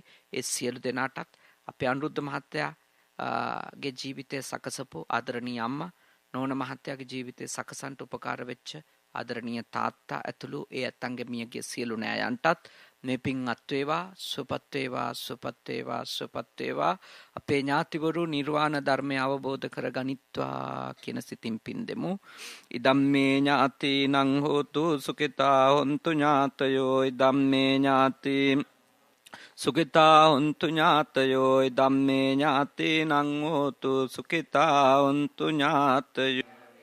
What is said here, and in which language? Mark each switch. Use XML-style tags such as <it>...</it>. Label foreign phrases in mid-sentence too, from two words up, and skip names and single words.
<si>ඒ සියලු දෙනාටත් අපේ අනුරුද්ධ මහත්තයා ගේ ජීවිතය සකසපු ආදරණීය අම්මා, නෝන මහත්තයාගේ ජීවිතය සකසන්ට උපකාර වෙච්ච ආදරණීය තාත්තා ඇතුළු ඒ ඇත්තන්ගේ මියගේ සියලු නෑයන්ටත් මේ පින් අත් වේවා, සුවපත් වේවා, සුවපත් වේවා, සුවපත් වේවා. අපේ ඥාතිවරු නිර්වාණ ධර්මය අවබෝධ කරගනිත්වා කියන සිතින් පින් දෙමු.</si> <pi>ඉදම්මේ ඥාතිනං හෝතු සුඛිතා හොන්තු ඥාතයෝ. ඉදම්මේ ඥාති සුඛිතා හොන්තු ඥාතයෝ. ඉදම්මේ ඥාතිනං හෝතු සුඛිතා හොන්තු ඥාතයෝ.</pi>